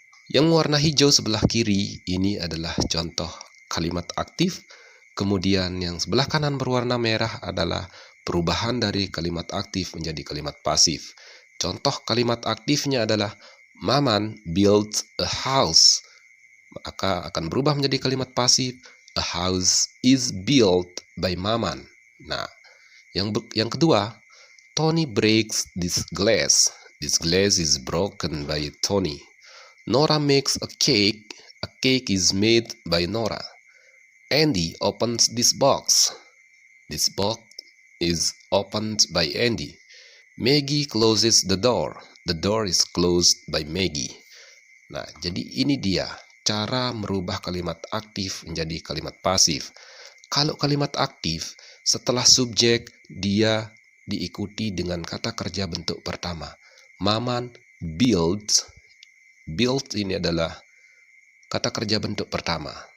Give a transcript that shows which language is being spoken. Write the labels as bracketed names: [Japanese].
[Indonesian] Yang warna hijau sebelah kiri ini adalah contoh kalimat aktif. Kemudian yang sebelah kanan berwarna merah adalah perubahan dari kalimat aktif menjadi kalimat pasif. Contoh kalimat aktifnya adalah [English] Maman built a house. [Indonesian] Maka akan berubah menjadi kalimat pasif. [English] A house is built by Maman. [Indonesian] Nah, yang kedua, [English] Tony breaks this glass. This glass is broken by Tony. Nora makes a cake. A cake is made by Nora. Andy opens this box. This box is opened by Andy. Maggie closes the door. The door is closed by Maggie. [Indonesian] Nah, jadi ini dia cara merubah kalimat aktif menjadi kalimat pasif. Kalau kalimat aktif, setelah subjek, dia diikuti dengan kata kerja bentuk pertama. [English] Maman builds. [Indonesian] Build ini adalah kata kerja bentuk pertama.